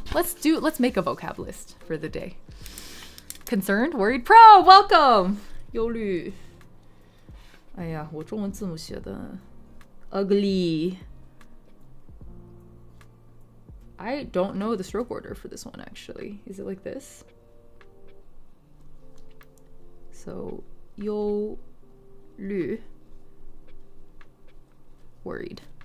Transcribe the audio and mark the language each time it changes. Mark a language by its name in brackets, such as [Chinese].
[English] Let's make a vocab list for the day. Concerned, worried, pro, welcome. 忧虑. [Chinese] 哎呀，我中文字母写的 [English] ugly. I don't know the stroke order for this one actually. Is it like this? So 忧虑. Worried.